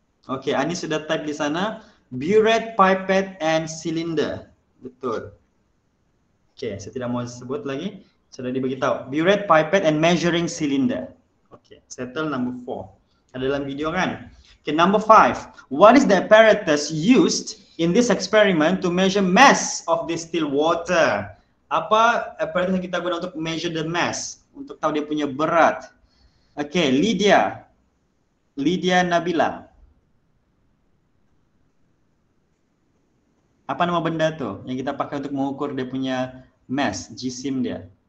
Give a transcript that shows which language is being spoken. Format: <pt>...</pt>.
<ms>Okey, Ani sudah type di sana. Burette, pipette and cylinder. Betul. Okey, saya tidak mau sebut lagi. Sudah diberitahu. Burette, pipette and measuring cylinder. Okey, settle number 4. Ada dalam video kan?</ms> <en>Okay, number 5. What is the apparatus used in this experiment to measure mass of distilled water?</en> <ms>Apa apparatus yang kita guna untuk</ms> <en>measure the mass?</en> <ms>Untuk tahu dia punya berat. Okay, Lydia Nabila. Apa nama benda tu yang kita pakai untuk mengukur dia punya mass, jisim dia?</ms>